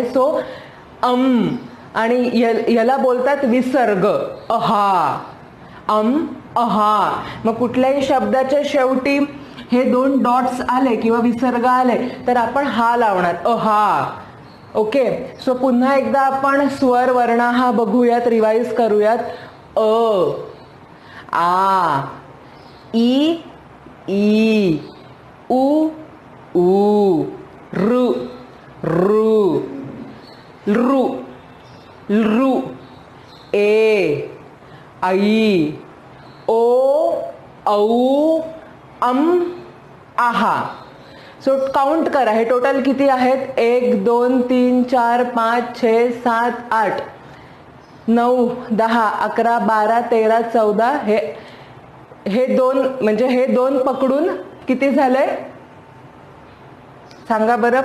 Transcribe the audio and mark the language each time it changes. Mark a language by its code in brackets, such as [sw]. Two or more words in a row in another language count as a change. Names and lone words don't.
[mr] सो आणि याला बोलतात विसर्ग, अहा, अहा. मग कुठल्याही शब्दाच्या शेवटी हे दोन डॉट्स आले किंवा विसर्ग आले तर आपण हा लावणार, अहा. [en] okay, so [mr] पुन्हा एकदा आपण स्वर वर्ण हा बघूयात, रिवाइज करूयात. अ, आ, ई, ई, उ, ऊ, रू, रू, रू, रू, ए, आई, ओ, औ, आहा. [en] so count [mr] करा, हे टोटल किती आहेत? 1 2 3 4 5 6 7 8 9 10 11 12 13 14. हे दोन, म्हणजे हे दोन पकडून किती झाले सांगा बरं?